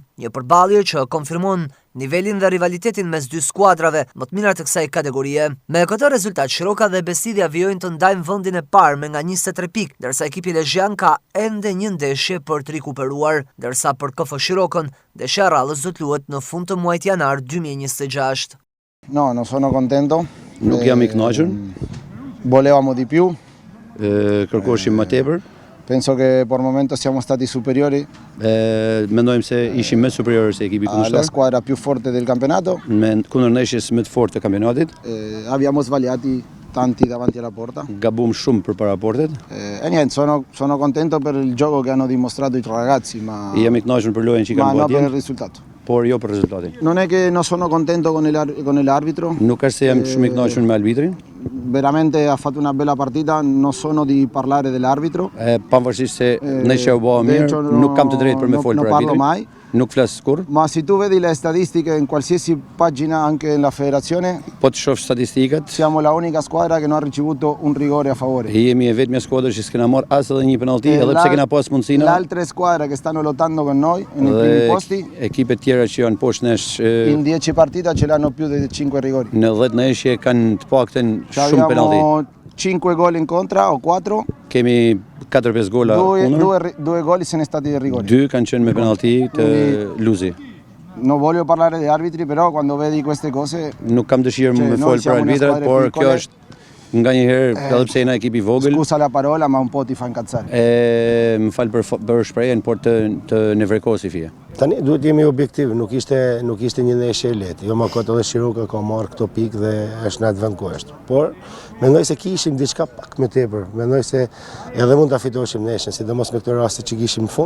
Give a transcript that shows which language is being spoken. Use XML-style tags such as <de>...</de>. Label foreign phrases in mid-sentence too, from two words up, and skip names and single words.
<sq>Një përballje që konfirmon nivelin dhe rivalitetin mes dy skuadrave më të mira të kësaj kategorie. Me këtë rezultat, Shiroka dhe Bestidhja vijojnë të ndajnë vendin e parë me nga 23 pikë, ndërsa ekipi lezhian ka ende një ndeshje për të rikuperuar, ndërsa për KF Shirokën, ndeshja e radhës do të luhet në fund të muajit janar 2026.</sq> <it>No, non sono contento.</it> <sq>Nuk jam i kënaqur.</sq> <it>Volevamo di più.</it> <sq>Kërkoshim më tepër.</sq> <it>Penso che per momento siamo stati superiori.</it> <sq>Mendojmë se ishim më superior se ekipi kundërshtar.</sq> <it>La squadra più forte del campionato.</it> <sq>Me kundërndeshjes më të fortë të kampionatit.</sq> <it>Abbiamo sbagliati tanti davanti alla porta.</it> <sq>Gabum shumë përpara portet.</sq> <it>E niente, sono contento per il gioco che hanno dimostrato i ragazzi, ma</it> <sq>jam i kënaqur për lojën që kanë bërë.</sq> <it>Ma non per il risultato.</it> <sq>Por jo për rezultatin.</sq> <it>Non è che non sono contento con l'arbitro.</it> <sq>Nuk është se jam shumë i kënaqur me arbitrin.</sq> <it>Veramente ha fatto una bella partita, non sono di parlare dell'arbitro.</it> <sq>Pavarësisht se ndeshja u bë mirë, nuk kam të drejtë për me folë për arbitrin. Nuk flas kur.</sq> <it>Ma se tu vedi le statistiche in qualsiasi pagina anche nella federazione,</it> <sq>po të shoh statistikat,</sq> <it>siamo la unica squadra che non ha ricevuto un rigore a favore.</it> <sq>Jemi e vetmja skuadër që s'kena marrë as edhe një penallti, edhe pse kena pas mundësina.</sq> <it>Le altre squadre che stanno lottando con noi nei primi posti,</it> <sq>ekipet tjera që janë poshtë nesh,</sq> <it>in 10 partita ce l'hanno più di 5 rigori.</it> <sq>Në 10 ndeshje kanë të paktën shumë penallti.</sq> <it>5 gol in contra o 4.</it> <sq>Kemi 4-5 gola kundër.</sq> <it>Due gol sono stati di rigore.</it> <sq>2 kanë qenë me penallti të Luzi.</sq> <it>Non voglio parlare di arbitri, però quando vedi queste cose,</it> <sq>nuk kam dëshirë më fol për arbitrat, por kjo është nga një herë, edhe pse jena ekip i vogël.</sq> <it>Scusa la parola, ma un po' ti fa incazzare.</it> <sq>Më fal për shprehjen, por të nevrekosi fije. Tani duhet jemi objektiv, nuk ishte një ndeshje e lehtë. Jo më kot edhe Shiroka ka marrë këto pikë dhe është në atë vend ku është. Por mendoj se kishim diçka pak më tepër. Mendoj se edhe mund ta fitoshim ndeshjen, sidomos me këto raste që kishim në fund.</sq>